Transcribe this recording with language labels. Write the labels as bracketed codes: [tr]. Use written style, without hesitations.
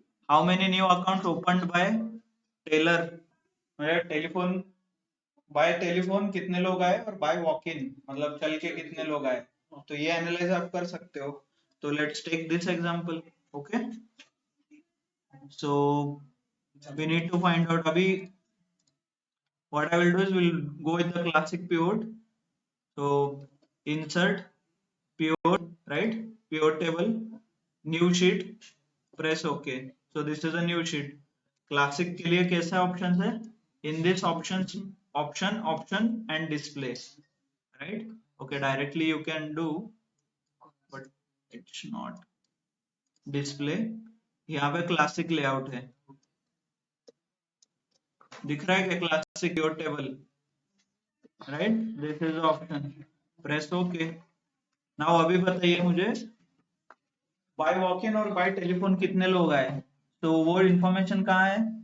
[en] how many new account opened by teller, मतलब telephone [hi] bye telephone कितने लोग आए और बाय वॉक इन मतलब चल के कितने लोग आए, तो ये एनालाइज आप कर सकते हो। [en] तो let's take this example. Okay, so we need to find out. अभी what I will do is we'll go with the classic pivot. So insert pivot, right? Pivot table, new sheet, press OK. So this is a new sheet. [hi] Classic के लिए कैसे options है? [en] In this options, option and display, right? Okay, directly you can do, but it's not display. [hi] यहाँ पे classic layout है, दिख रहा है क्या? [en] classic pivot table, right? This is the option. Press OK. [hi] Now अभी बताइए मुझे बाय वॉक इन और बाय टेलीफोन कितने लोग आए, तो वो इंफॉर्मेशन कहाँ है?